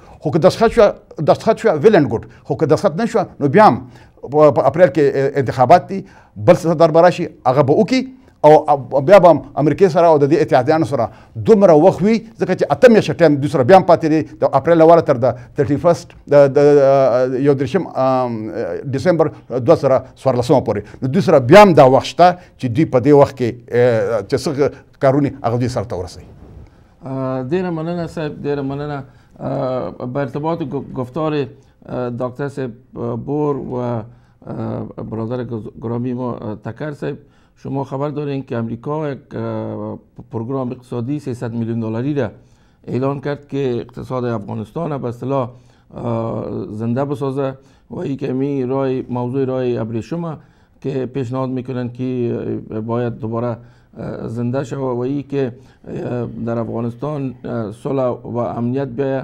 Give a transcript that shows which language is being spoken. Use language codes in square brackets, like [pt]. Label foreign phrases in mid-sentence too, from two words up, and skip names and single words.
[ps] خو که دستخط شوه [en] well and good, [ps] خو که دستخط نه شوه نو بیا هم په اپریل کې انتخابات دي، بل صدر به راشي هغه به وکړي او بیا به هم امریکې سره او د دې اتحادیانو سره دومره وخت وي ځکه چې 8 میاشتې ټایم دوی سره بیا هم پاتې دی د اپریل اواله تر د 31 د 31 ډسمبر 2014 پورې. نو دوی سره بیا هم دا وخت شته چې دوی په دې وخت کې چې څه کارونه هغه دوی سرته ورسوي. ډېره مننه صاحب، ډېره مننه. [fa] به ارتباط گفتار دکتر صاحب بور و برادر گرامی ما تکر صاحب، شما خبر دارین که امریکا یک پروگرام اقتصادی 300 میلیون دلاری را اعلان کرد که اقتصاد افغانستان به اصطلاح زنده بسازه و این که موضوع رای ابریشم که پیشنهاد میکنن که باید دوباره زنده شود و این که در افغانستان صلح و امنیت بیاید.